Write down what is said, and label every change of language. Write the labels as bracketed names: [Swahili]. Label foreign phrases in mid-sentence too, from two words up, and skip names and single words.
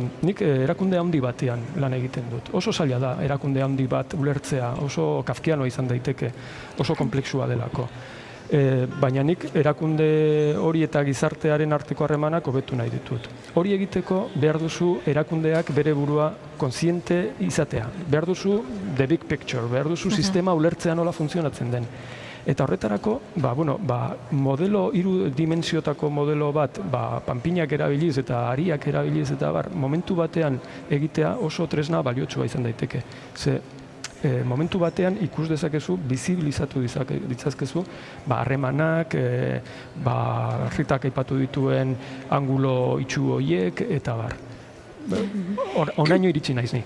[Basque] Nik erakunde handi batean lan egiten dut. Oso zaila da erakunde handi bat ulertzea, oso kafkiano izan daiteke, oso komplexua delako. Baina nik erakunde hori eta gizartearen arteko harremanak hobetu nahi ditut. Hori egiteko behar duzu erakundeak bere burua kontziente izatea. Behar duzu [English] the big picture, [Basque] behar duzu sistema ulertzea nola funtzionatzen den. Eta horretarako, modelo, 3 dimentsiotako modelo bat, panpinak erabiliz eta ariak erabiliz eta momentu batean egitea oso tresna baliotsua izan daiteke. Ze, momentu batean ikus dezakezu, bizibilizatu ditzazkezu, harremanak, Ritak aipatu dituen angulo itxu horiek, eta onaino iritsi naiz ni.